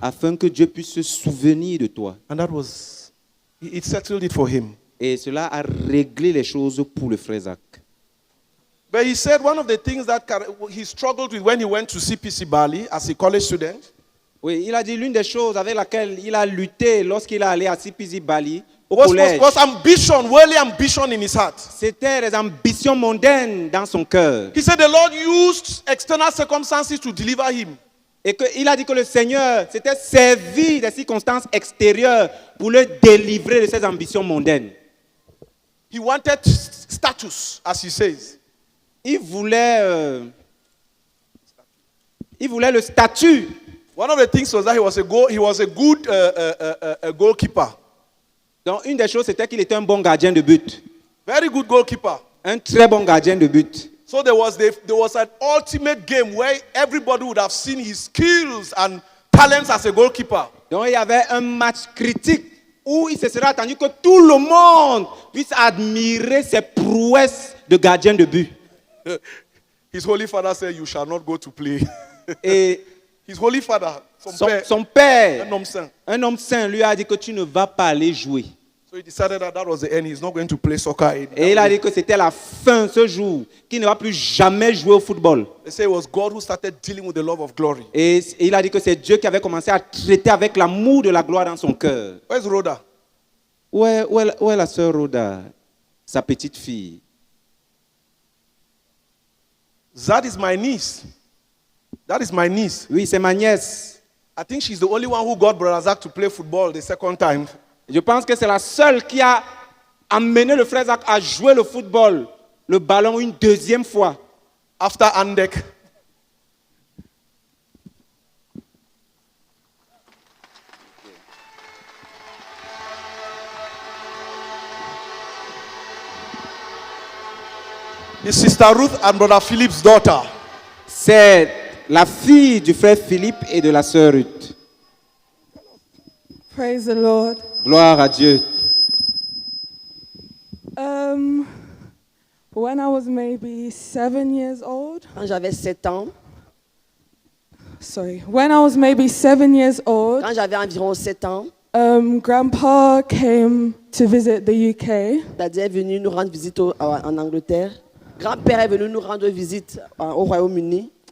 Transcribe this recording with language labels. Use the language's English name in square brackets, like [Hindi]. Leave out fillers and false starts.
[French] Afin que Dieu puisse se souvenir de toi. [English] And that was, it settled it for him. [French] Et cela a réglé les choses pour le frère Zach. [English] But he said one of the things that he struggled with when he went to CPC Bali as a college student [French] Oui, il a dit l'une des choses avec laquelle il a lutté lorsqu'il est allé à CPC Bali, au [English] was [French] collège, [English] ambition, worldly ambition in his heart. [French] c'était les ambitions mondaines dans son cœur. [English] He said the Lord used external circumstances to deliver him. [French] Et qu'il a dit que le Seigneur s'était servi des circonstances extérieures pour le délivrer de ses ambitions mondaines. [English] He wanted status, as he says. [French] Il voulait le statut. [English] One of the things was that he was a good goalkeeper. [French] Donc une des choses, c'était qu'il était un bon gardien de but. [English] Very good goalkeeper. [French] Un très bon gardien de but. [English] So there was an ultimate game where everybody would have seen his skills and talents as a goalkeeper. [French] Donc il y avait un match critique où il se serait attendu que tout le monde puisse admirer ses prouesses de gardien de but. [English] His holy father said, you shall not go to play. [French] Et [English] His holy father, [French] son père, un homme saint. un homme saint, lui a dit que tu ne vas pas aller jouer. [English] So he decided that was the end. He's not going to play soccer anymore. [French] Et il a dit que c'était la fin ce jour, qu'il ne va plus jamais jouer au football. [English] They say it was God who started dealing with the love of glory. [French] Et il a dit que c'est Dieu qui avait commencé à traiter avec l'amour de la gloire dans son cœur. [English] Where's Rhoda? [French] Où est la sœur Rhoda, sa petite fille? [English] That is my niece. That is my niece. [French] Oui, c'est ma nièce. [English] I think she's the only one who got Brother Zach to play football the second time. [French] Je pense que c'est la seule qui a amené le frère Zach à jouer le football, le ballon une deuxième fois. [English] After Andek. is Sister Ruth and Brother Philip's daughter. [French] C'est la fille du frère Philippe et de la sœur Ruth. [English] Praise the Lord. [French] Gloire à Dieu. [English] When I was maybe 7 years old, [French] Quand j'avais 7 ans, [English] when I was maybe 7 years old, [French] quand j'avais environ 7 ans, [English] Grandpa came to visit the UK. [French] Daddy est venu nous rendre visite en Angleterre. Grand-père est venu nous rendre visite au Royaume-Uni.